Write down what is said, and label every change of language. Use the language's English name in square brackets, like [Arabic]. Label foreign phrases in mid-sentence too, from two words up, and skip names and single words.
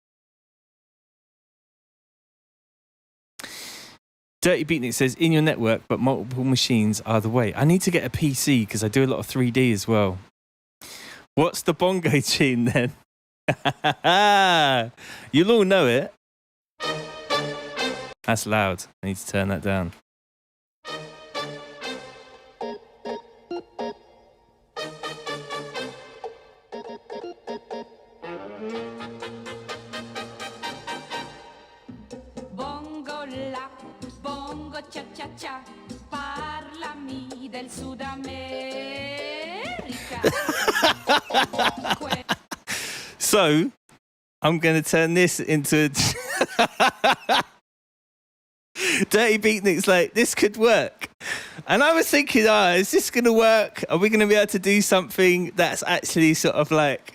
[English] Dirty Beatnik says, in your network, but multiple machines are the way. I need to get a PC because I do a lot of 3D as well. What's the Bongo tune then? You'll all know it. That's loud. I need to turn that down. [Italian] Bongo la, bongo cha cha cha, parlami del Sud America. [English] So, I'm going to turn this into... Dirty Beatnik's like, this could work. And I was thinking, is this going to work? Are we going to be able to do something that's actually sort of like...